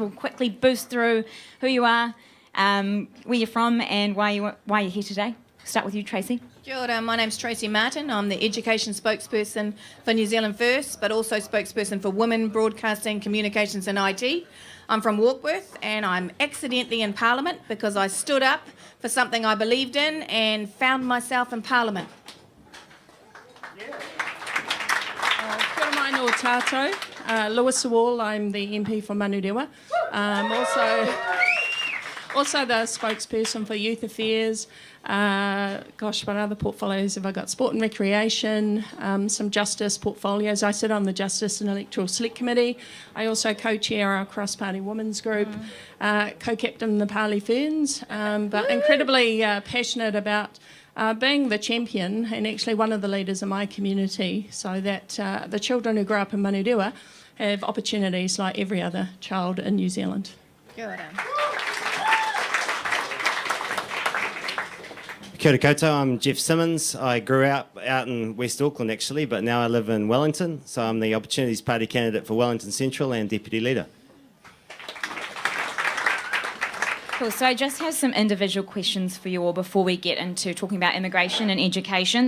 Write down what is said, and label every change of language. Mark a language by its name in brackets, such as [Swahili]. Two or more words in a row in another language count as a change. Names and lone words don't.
[English] We'll quickly boost through who you are, where you're from and why you're here today. Start with you, Tracey. [Māori] Kia ora, [English] my name's Tracey Martin. I'm the education spokesperson for New Zealand First, but also spokesperson for Women, Broadcasting, Communications and IT. I'm from Warkworth and I'm accidentally in Parliament because I stood up for something I believed in and found myself in Parliament. [Māori] Kia ora mai no tātou. [English] Louisa Wall, I'm the MP for Manurewa. Also the spokesperson for Youth Affairs. What other portfolios have I got? Sport and Recreation, some Justice portfolios. I sit on the Justice and Electoral Select Committee. I also co-chair our cross-party women's group, co-captain the Parley Ferns, but incredibly passionate about being the champion and actually one of the leaders in my community so that the children who grow up in Manurewa have opportunities like every other child in New Zealand. [Māori] Kia ora. Kia ora koutou, [English] I'm Geoff Simmons. I grew up out in West Auckland actually, but now I live in Wellington, so I'm the Opportunities Party candidate for Wellington Central and Deputy Leader. Cool, so I just have some individual questions for you all before we get into talking about immigration and education.